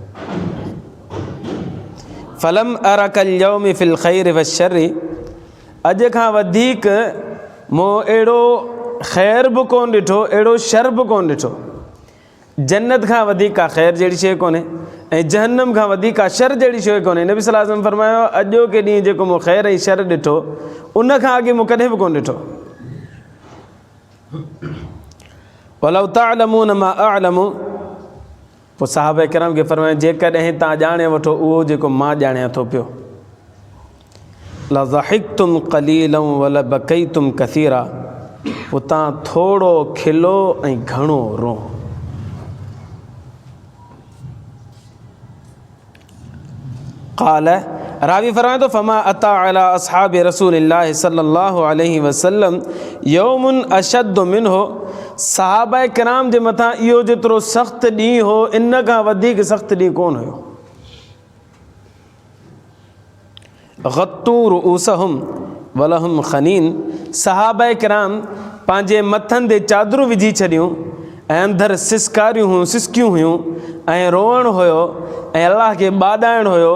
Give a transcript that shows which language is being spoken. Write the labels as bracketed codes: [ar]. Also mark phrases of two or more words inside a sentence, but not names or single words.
[ar] فلم أر كاليوم في الخير والشر, [sd] अॼु खां वधीक मूं अहिड़ो ख़ैर बि कोन ॾिठो, अहिड़ो शर बि कोन ॾिठो। जन्नत खां वधीक का ख़ैर जहिड़ी शइ कोन्हे ऐं जहन्नम खां वधीक का शर जहिड़ी शइ कोन्हे। नबी [ar] صلى الله عليه وسلم [sd] फरमायो, अॼोके ॾींहुं जेको मूं ख़ैर ऐं शर ॾिठो, उन खां अॻे मूं कॾहिं बि कोन ॾिठो। [ar] ولو تعلمون ما أعلم, [sd] पोइ सहाबा किराम खे फरमायो, जेकॾहिं तव्हां ॼाणे वठो उहो जेको मां ॼाणियां थो पियो। [ar] لضحكتم قليلا ولبكيتم كثيرا, [sd] पोइ तव्हां थोरो खिलो ऐं घणो रो। [ar] قال, [sd] रावी फरमाए थो, [ar] فما أتى على أصحاب رسول الله صلى الله عليه وسلم يوم أشد منه, [sd] सहाबा किराम जे मथां इहो जेतिरो सख़्तु ॾींहुं हो, इन खां वधीक सख़्तु ॾींहुं कोन हुयो। [ar] غطوا رؤوسهم ولهم خنين, [sd] सहाबा किराम पंहिंजे मथनि ते चादरूं विझी छॾियूं ऐं अंदरि सिसकियूं हुयूं ऐं रोअणु हुयो ऐं अल्लाह खे ॿाॾाइणु हुयो।